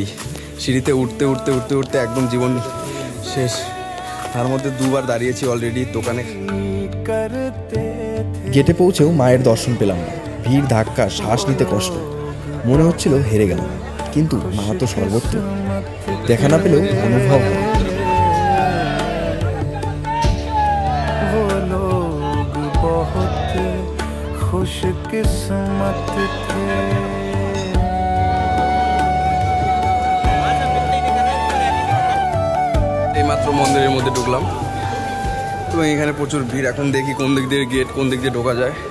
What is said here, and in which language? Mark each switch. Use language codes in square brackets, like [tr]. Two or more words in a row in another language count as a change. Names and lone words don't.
[bn] সিঁড়িতে উঠতে উঠতে উঠতে উঠতে একদম জীবন শেষ। তার মধ্যে 2বার দাঁড়িয়েছি অলরেডি দোকানে। গেটে পৌঁছেও মায়ের দর্শন পেলাম না। ভিড়, ধাক্কা, শ্বাস নিতে কষ্ট। মনে হচ্ছিল হেরে গেলাম, কিন্তু মা তো সর্বত্র, দেখা না পেলেও অনুভব হয়। [hi] वो लोग बहुत खुशकिस्मत थे। [bn] এইমাত্র মন্দিরের মধ্যে ঢুকলাম, তো এখানে প্রচুর ভিড়। এখন দেখি কোন দিক দিয়ে গেট, কোন দিক দিয়ে ঢোকা যায়।